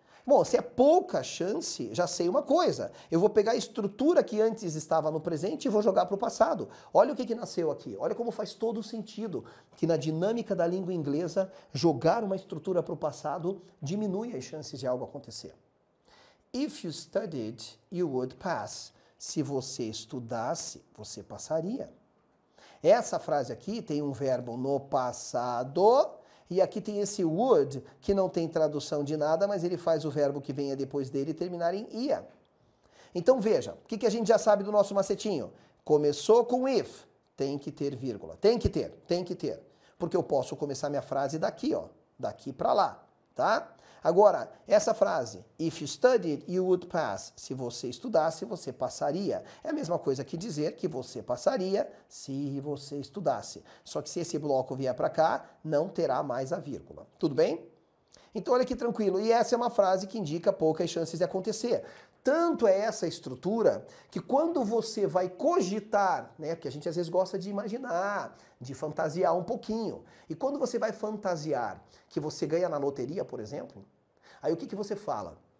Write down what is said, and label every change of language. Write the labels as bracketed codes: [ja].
[pt] Bom, se é pouca chance, já sei uma coisa. Eu vou pegar a estrutura que antes estava no presente e vou jogar para o passado. Olha o que nasceu aqui. Olha como faz todo sentido que na dinâmica da língua inglesa, jogar uma estrutura para o passado diminui as chances de algo acontecer. [en] If you studied, you would pass. [pt] Se você estudasse, você passaria. Essa frase aqui tem um verbo no passado e aqui tem esse would, que não tem tradução de nada, mas ele faz o verbo que venha depois dele terminar em ia. Então veja, o que a gente já sabe do nosso macetinho? Começou com if, tem que ter vírgula. Tem que ter. Porque eu posso começar minha frase daqui, ó. Daqui para lá, tá? Agora, essa frase, [en] if you studied, you would pass. [pt] Se você estudasse, você passaria. É a mesma coisa que dizer que você passaria se você estudasse. Só que se esse bloco vier para cá, não terá mais a vírgula. Tudo bem? Então, olha que tranquilo. E essa é uma frase que indica poucas chances de acontecer. Tanto é essa estrutura que quando você vai cogitar, né, porque a gente às vezes gosta de imaginar, de fantasiar um pouquinho, e quando você vai fantasiar que você ganha na loteria, por exemplo, aí o que você fala?